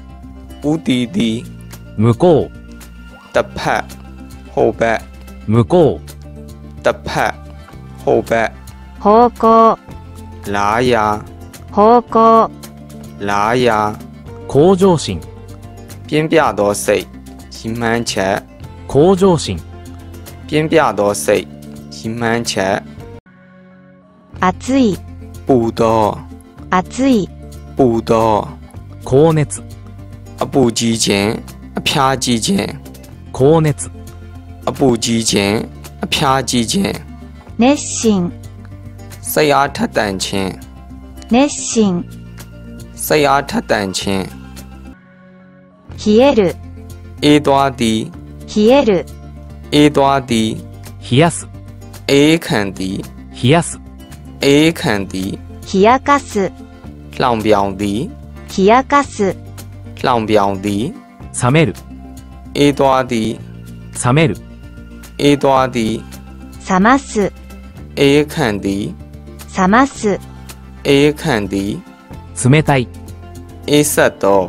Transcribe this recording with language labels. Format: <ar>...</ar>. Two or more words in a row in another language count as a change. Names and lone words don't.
<my>ဦးတီတီ</my> <ja>向こ</ja> <my>တစ်ဖက်ဟိုဘက်</my> <ja>う、向こ</ja> <my>တစ်ဖက်ဟိုဘက်</my> <ja>方向、</ja> <my>လားယာ</my> <ja>方向、</ja> <my>လားယာ</my> <ja>う、向上心、</ja> <my>ပြင်းပြသောစိတ်ရည်မှန်းချက်</my> <ja>向上心、</ja> <my>ပြင်းပြသောစိတ်ရည်မှန်းချက်</my> <ja>暑い、</ja> <my>ပူသော</my> <ja>暑い、</ja> <my>ပူသော</my> <ja>高熱、</ja> <my>အပူကြီးခြင်းအဖျားကြီးခြင်း</my> <ja>高熱、</ja> <my>အပူကြီးခြင်းအဖျားကြီးခြင်း</my> <ja>熱心、</ja> <my>စိတ်အားထက်သန်ခြင်း</my> <ja>熱心、</ja> <my>စိတ်အားထက်သန်ခြင်း</my> <ja>冷える、</ja> <my>အေးသွားသည်</my> <ja>冷える、</ja> <my>အေးသွားသည်</my> <ja>冷やす、</ja> <my>အေးခံသည်</my> <ja>冷やす、</ja> <my>အေးခံသည်</my> <ja>冷やかす、</ja> <my>လှောင်ပြောင်သည်</my> <ja>冷やかす、</ja> <my>လှောင်ပြောင်သည်</my> <ja>冷める、</ja> <my>အေးသွားသည်</my> <ja>冷める、</ja> <my>အေးသွားသည်</my> <ja>冷ます、</ja> <my>အေးခံသည်</my> <ja>冷ます、</ja> <my>အေးခံသည်</my> <ja>冷たい、</ja> <my>အေးဆက်သော</my>